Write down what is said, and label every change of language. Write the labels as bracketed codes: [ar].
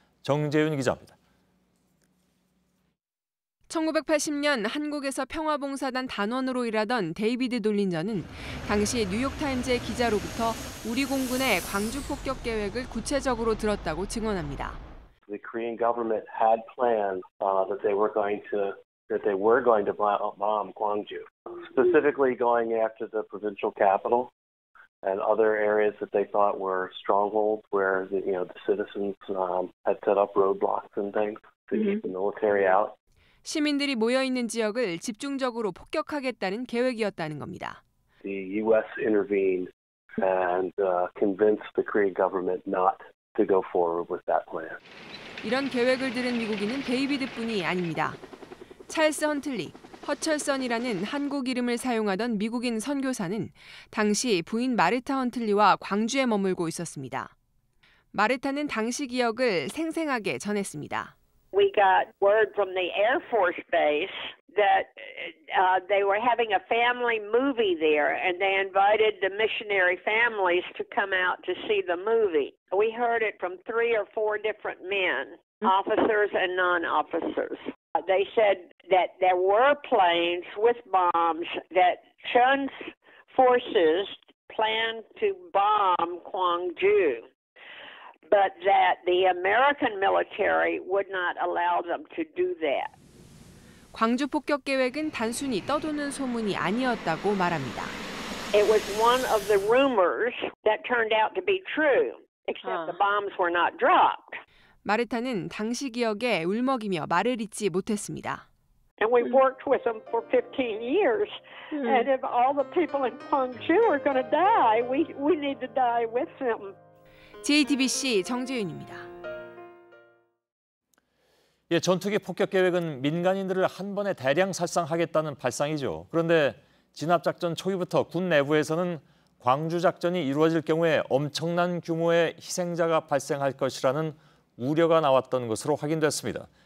[ko] 정재윤 기자입니다. 1980년 한국에서 평화봉사단 단원으로 일하던 데이비드 돌린저는 당시 뉴욕타임즈의 기자로부터 우리 공군의 광주 폭격 계획을 구체적으로 들었다고 증언합니다. [en] The Korean government had planned that they were going to bomb Gwangju, specifically going after the provincial capital and other areas that they thought were strongholds where the citizens had set up roadblocks and things to keep the military out. [ko] 시민들이 모여 있는 지역을 집중적으로 폭격하겠다는 계획이었다는 겁니다. [en] The U.S. intervened and convinced the Korean government not to go forward with that plan. [ko] 이런 계획을 들은 미국인은 데이비드뿐이 아닙니다. 찰스 헌틀리, 허철선이라는 한국 이름을 사용하던 미국인 선교사는 당시 부인 마르타 헌틀리와 광주에 머물고 있었습니다. 마르타는 당시 기억을 생생하게 전했습니다. [en] We got word from the Air Force Base that they were having a family movie there and they invited the missionary families to come out to see the movie. We heard it from 3 or 4 different men, officers and non-officers. They said that there were planes with bombs that Chun's forces planned to bomb Gwangju, but that the American military would not allow them to do that. [ko] 광주 폭격 계획은 단순히 떠도는 소문이 아니었다고 말합니다. [en] It was one of the rumors that turned out to be true, except the bombs were not dropped. [ko] 마르타는 당시 기억에 울먹이며 말을 잇지 못했습니다. [en] And we worked with them for 15 years. And if all the people in Gwangju are going to die, we need to die with them. [ko] JTBC 정재윤입니다. 전투기 폭격 계획은 민간인들을 한 번에 대량 살상하겠다는 발상이죠. 그런데 진압작전 초기부터 군 내부에서는 광주 작전이 이루어질 경우에 엄청난 규모의 희생자가 발생할 것이라는 우려가 나왔던 것으로 확인됐습니다.